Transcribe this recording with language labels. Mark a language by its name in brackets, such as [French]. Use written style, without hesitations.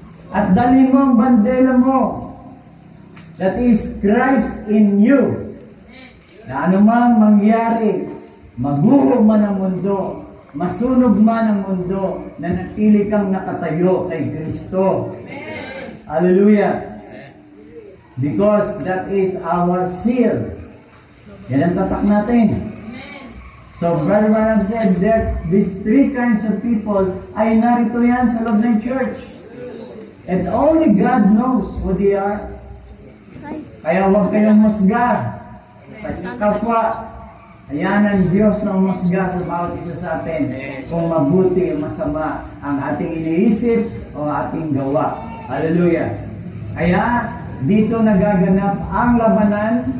[Filipino] At dali mo ang bandera mo. [English] That is Christ in you. [Filipino] Na anumang mangyari, maguho man ang mundo, masunog man ang mundo, na natili kang nakatayo kay Kristo. Hallelujah. [English] Because that is our seal. [Filipino] Yan ang tatak natin. [English] So, Brother Branham said that these three kinds of people [Filipino] ay narito yan sa loob ng [English] church. And only God knows who they are. [Filipino] Kaya huwag kayong musga sa kapwa. Ayan ang Diyos na umusga sa bawat isa sa atin kung mabuti o masama ang ating iniisip o ating gawa. Hallelujah. Kaya dito nagaganap ang labanan.